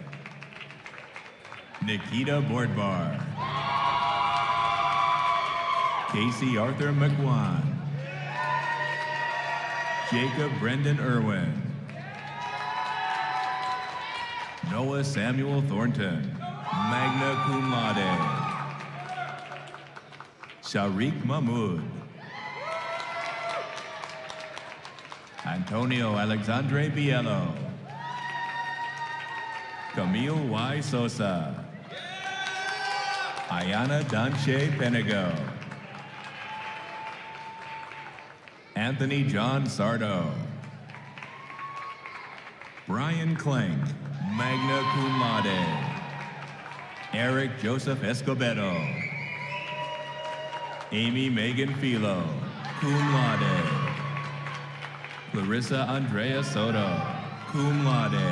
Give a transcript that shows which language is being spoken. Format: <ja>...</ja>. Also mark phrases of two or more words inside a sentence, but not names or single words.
<en>Nikita Bordbar. Casey Arthur McWan. Jacob Brendan Irwin. Noah Samuel Thornton,</en> <la>magna cum laude.</la> <en>Sharik Mahmoud. Antonio Alexandre Bielo. Camille Y. Sosa. Ayana Danche Penego. Anthony John Sardo. Brian Klenk,</en> <la>magna cum laude.</la> <en>Eric Joseph Escobedo. Amy Megan Filo,</en> <la>cum laude.</la> <en>Clarissa Andrea Soto,</en> <la>cum laude.</la>